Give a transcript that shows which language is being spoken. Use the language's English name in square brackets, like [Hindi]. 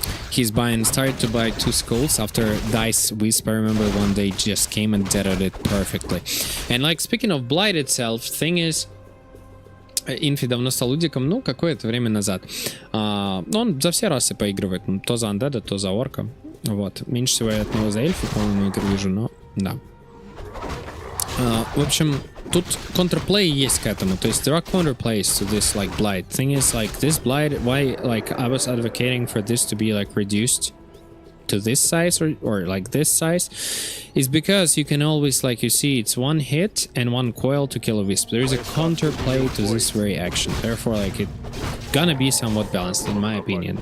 [English] He's started to buy 2 skulls after Dice Wisp. I remember one day just came and deaded it perfectly. And like, speaking of Blight itself, thing is, [Russian] Инфи давно стал удиком, ну, какое-то время назад. Он за все расы поигрывает, то за андеда, то за орка. Вот. Меньше всего я от него за эльфу полную игру вижу, но да. В общем, тут контрплей есть к этому. То есть [English] there are counterplays to this like blight. Thing is like this blight, why like I was advocating for this to be like reduced to this size or like this size is because you can always, like you see, it's one hit and one coil to kill a wisp. There is a counterplay to this very action. Therefore like it gonna be somewhat balanced in my opinion.